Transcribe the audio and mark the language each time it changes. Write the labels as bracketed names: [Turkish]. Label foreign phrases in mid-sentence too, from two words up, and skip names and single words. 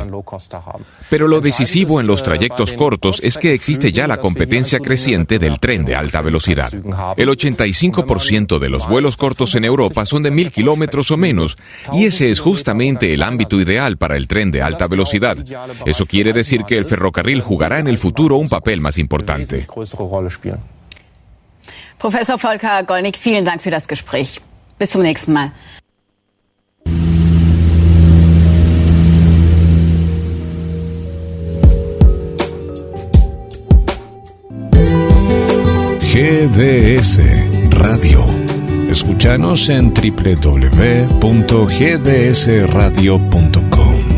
[Spanish] Pero lo decisivo en los trayectos cortos es que existe ya la competencia creciente del tren de alta velocidad. El 85% de los vuelos cortos en Europa son de 1.000 kilómetros o menos, y ese es justamente el ámbito ideal para el tren de alta velocidad. Eso quiere decir que el ferrocarril jugará en el futuro un papel más importante. [German] Professor Volker Gollnick, vielen Dank für das Gespräch. Bis zum nächsten Mal. GDS Radio. [Spanish] Escúchanos en www.gdsradio.com.